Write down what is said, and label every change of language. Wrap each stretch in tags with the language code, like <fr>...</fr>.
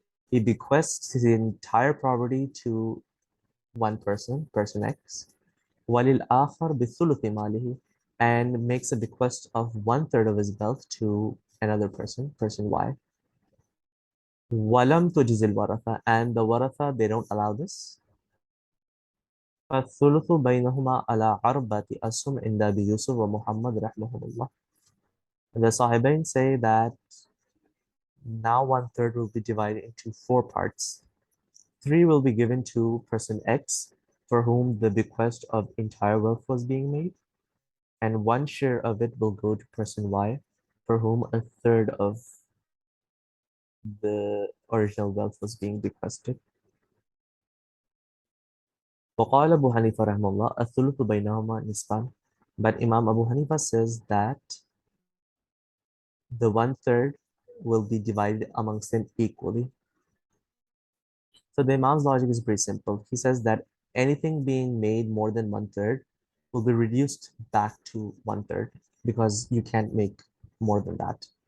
<en>He bequests his entire property to one person, person X,</en> <ar>وَلِلْآخَرِ بِثُلُثِ مَالِهِ,</ar> <en>and makes a bequest of 1/3 of his wealth to another person, person Y.</en> <ar>وَلَمْ تُجِزِ الْوَرَثَةِ,</ar> <en>and the waratha, they don't allow this.</en> <ar>فَالثُّلُثُ بَيْنَهُمَا عَلَى عَرْبَةِ أَسْهُمٍ عِنْدَ أبي يوسف ومحمد رحمهم الله.</ar> <en>The Sahibain say that now 1/3 will be divided into 4 parts. 3 will be given to person X, for whom the bequest of entire wealth was being made, and 1 share of it will go to person Y, for whom a third of the original wealth was being bequested.</en> <ar>وقال أبو حنيفة رحمه الله الثلث بينهما نصفان.</ar> <en>But Imam Abu Hanifa says that the 1/3 will be divided amongst them equally. So the Imam's logic is pretty simple. He says that anything being made more than 1/3 will be reduced back to 1/3, because you can't make more than that.</en>